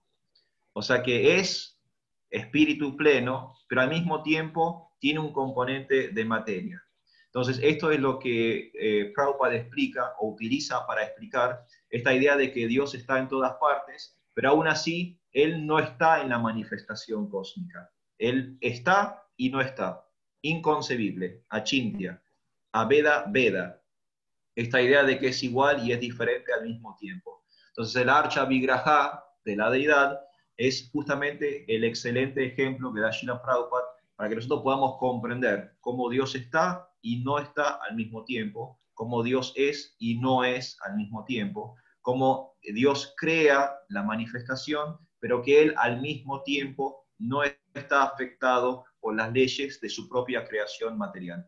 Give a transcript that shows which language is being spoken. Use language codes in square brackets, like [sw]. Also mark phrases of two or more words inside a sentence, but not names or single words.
[es] O sea que es espíritu pleno, pero al mismo tiempo tiene un componente de materia. Entonces, esto es lo que Prabhupada explica o utiliza para explicar esta idea de que Dios está en todas partes, pero aún así, Él no está en la manifestación cósmica. Él está y no está. Inconcebible, [sa] achintya, aveda, veda. [es] Esta idea de que es igual y es diferente al mismo tiempo. Entonces, el [sa] Archa Vigraha [es] de la deidad es justamente el excelente ejemplo que da Srila Prabhupada para que nosotros podamos comprender cómo Dios está y no está al mismo tiempo, cómo Dios es y no es al mismo tiempo, cómo Dios crea la manifestación, pero que Él al mismo tiempo no está afectado por las leyes de su propia creación material.